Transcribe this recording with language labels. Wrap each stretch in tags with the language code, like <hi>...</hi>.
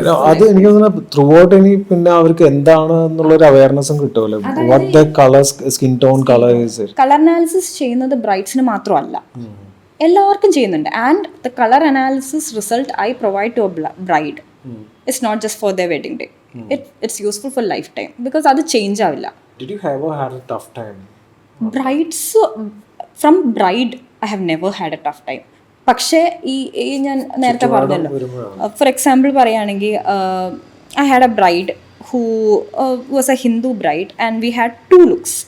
<ml>അത് എനിക്ക് തോന്നുന്നു ത്രൂ ഔട്ട് ഇനി പിന്നെ അവർക്ക് എന്താണ് എന്നുള്ളൊരു അവയർനെസ്സും കിട്ടുമല്ലോ.</ml> <en>What the colour, skin tone, colour is.</en> <ml>Colour analysis ചെയ്യുന്നത് ബ്രൈഡ്സിന് മാത്രമല്ല, എല്ലാവർക്കും ചെയ്യുന്നുണ്ട്.</ml> <en>And the colour analysis result I provide to a bride it's not just for their wedding day. It's useful for lifetime because</en> <ml>അത് change ആവില്ല.</ml> <en>Did you ever had a tough time? Brides, from bride I have never had a tough time.</en> <ml>പക്ഷേ ഈ ഞാൻ നേരത്തെ പറഞ്ഞല്ലോ, for example പറയുകയാണെങ്കിൽ</ml> <en>I had a bride who was a Hindu bride and we had 2 looks.</en>